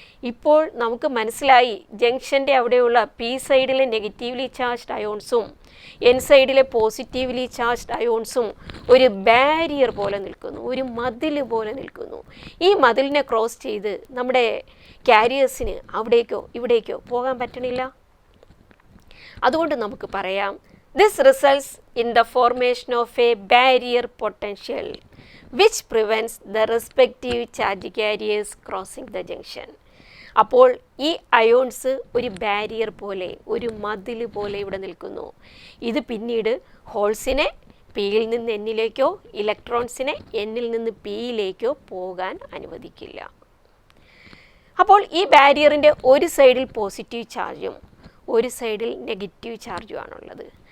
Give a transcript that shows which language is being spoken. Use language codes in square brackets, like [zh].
[ml] ഇപ്പോൾ നമുക്ക് മനസ്സിലായി ജംഗ്ഷൻ്റെ അവിടെയുള്ള പി സൈഡിലെ നെഗറ്റീവ്ലി ചാർജ്ഡ് അയോൺസും എൻ സൈഡിലെ പോസിറ്റീവ്ലി ചാർജ്ഡ് അയോൺസും ഒരു ബാരിയർ പോലെ നിൽക്കുന്നു, ഒരു മതിൽ പോലെ നിൽക്കുന്നു. ഈ മതിലിനെ ക്രോസ് ചെയ്ത് നമ്മുടെ കാരിയേഴ്സിന് അവിടേക്കോ ഇവിടേക്കോ പോകാൻ പറ്റണില്ല. അതുകൊണ്ട് നമുക്ക് പറയാം, [en] this results in the formation of a barrier potential which prevents the respective charge carriers crossing the junction. [ml] അപ്പോൾ ഈ അയോൺസ് ഒരു ബാരിയർ പോലെ, ഒരു മതിൽ പോലെ ഇവിടെ നിൽക്കുന്നു. ഇത് പിന്നീട് ഹോൾസിനെ പിയിൽ നിന്ന് എന്നിലേക്കോ ഇലക്ട്രോൺസിനെ എന്നിൽ നിന്ന് പിയിലേക്കോ പോകാൻ അനുവദിക്കില്ല. അപ്പോൾ ഈ ബാരിയറിൻ്റെ ഒരു സൈഡിൽ പോസിറ്റീവ് ചാർജും ഒരു സൈഡിൽ നെഗറ്റീവ് ചാർജുമാണുള്ളത്.